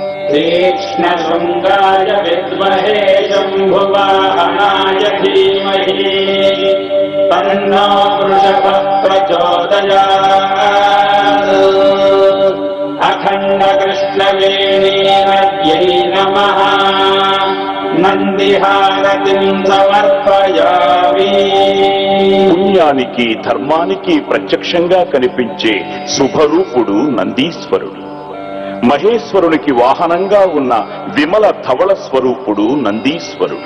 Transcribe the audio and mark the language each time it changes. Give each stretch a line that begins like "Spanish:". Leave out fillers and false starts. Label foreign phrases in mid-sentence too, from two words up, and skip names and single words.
Sanskrit: तीक्ष्ण शृंगाय विद्महे शंभुवाहनाय धीमहि तन्नो वृषभः प्रचोदयात्। अखंड कृष्णवेणीनद्यै नमः నందిహారతిం సమర్పయామి।
Telugu: పుణ్యానికి ధర్మానికి ప్రత్యక్షంగా కనిపించే శుభరూపుడు నందీశ్వరుడు. మహేశ్వరునికి వాహనంగా ఉన్న విమల ధవళ స్వరూపుడు నందీశ్వరుడు.